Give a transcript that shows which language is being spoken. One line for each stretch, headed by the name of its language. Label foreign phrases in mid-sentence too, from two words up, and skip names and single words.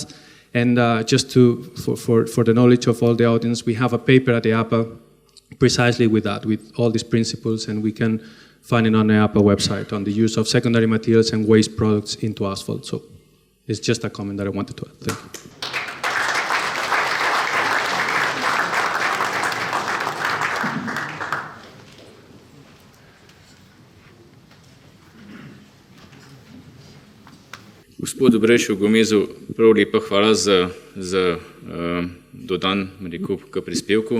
English: And just for the knowledge of all the audience, we have a paper at the EAPA precisely with that, with all these principles, and we can find it on the EAPA website on the use of secondary materials and waste products into asphalt. So it's just a comment that I wanted to add. Thank you.
Slovenian: Gospod Dobrejšek Gomezu, prav lepa hvala za dodan k prispevku.